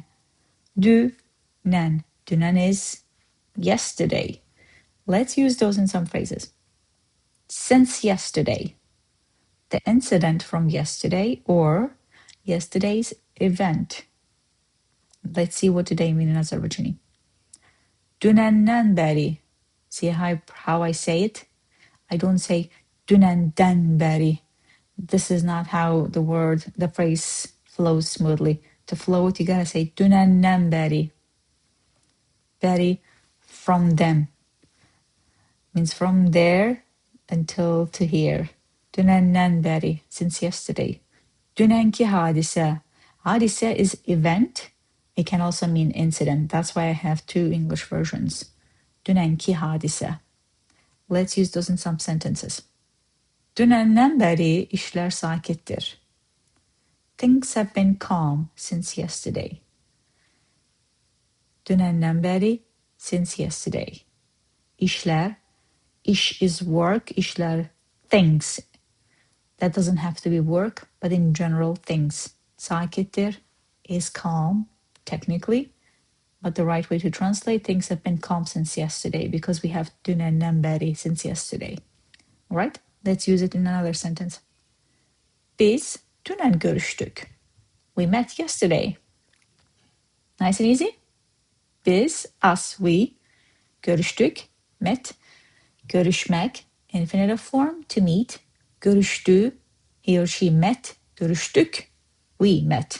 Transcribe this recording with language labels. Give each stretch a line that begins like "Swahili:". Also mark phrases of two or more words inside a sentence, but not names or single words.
English: Dünən. Dünən is yesterday. Let's use those in some phrases. Since yesterday. The incident from yesterday or yesterday's event. Let's see what today means in Azerbaijani.
Azerbaijani: Dünəndən bəri.
English: See how I say it? I don't say
Azerbaijani: dünəndən bəri.
English: This is not how the phrase flows smoothly. To flow it, you gotta say
Azerbaijani: dünəndən bəri. Bəri,
English: from them. Means from there until to here.
Azerbaijani: Dünəndən bəri,
English: since yesterday.
Azerbaijani: Dünənki hadisə. Hadisə
English: is event. It can also mean incident. That's why I have two English versions.
Azerbaijani: Dünənki hadisə.
English: Let's use those in some sentences.
Azerbaijani: Dünəndən bəri işlər sakitdir.
English: Things have been calm since yesterday.
Azerbaijani: Dünəndən bəri,
English: since yesterday.
Azerbaijani: İşlər, iş
English: is work, işlər, things. That doesn't have to be work, but in general, things. Sakitdir is calm, technically, but the right way to translate things have been calm since yesterday because we have
Azerbaijani: dünəndən bəri,
English: since yesterday. All right, let's use it in another sentence.
Azerbaijani: Biz dünən görüşdük.
English: We met yesterday. Nice and easy. Biz, us, we, görüştük, met, görüşmek, infinitive form, to meet, görüştü, he or she met, görüştük, we met.